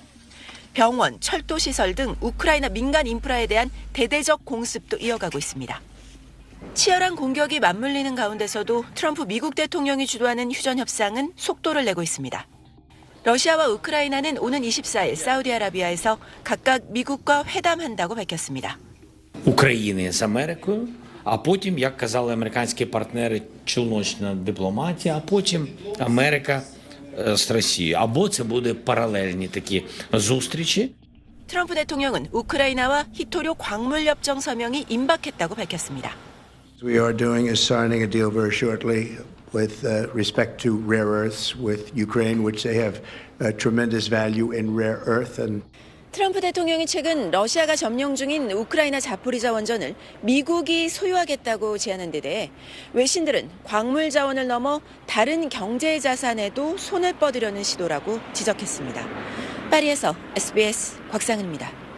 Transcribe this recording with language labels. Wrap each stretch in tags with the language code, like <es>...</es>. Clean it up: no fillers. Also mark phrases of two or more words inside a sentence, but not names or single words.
<ko>병원, 철도 시설 등 우크라이나 민간 인프라에 대한 대대적 공습도 이어가고 있습니다. 치열한 공격이 맞물리는 가운데서도 트럼프 미국 대통령이 주도하는 휴전 협상은 속도를 내고 있습니다. 러시아와 우크라이나는 오는 24일 사우디아라비아에서 각각 미국과 회담한다고 밝혔습니다.</ko> <uk>України з Америкою, а потім, як казали американські партнери, челночна дипломатія, а потім Америка з Росією. Або це буде паралельні такі зустрічі.</uk> <ko>트럼프 대통령은 우크라이나와 히토류 광물 협정 서명이 임박했다고 밝혔습니다.</ko> <en>We are doing is signing a deal very shortly with respect to rare earths with Ukraine, which they have tremendous value in rare earth. And</en> <ko>트럼프 대통령이 최근 러시아가 점령 중인 우크라이나 자포리자 원전을 미국이 소유하겠다고 제안한 데 대해 외신들은 광물 자원을 넘어 다른 경제 자산에도 손을 뻗으려는 시도라고 지적했습니다. 파리에서 SBS 곽상은입니다.</ko>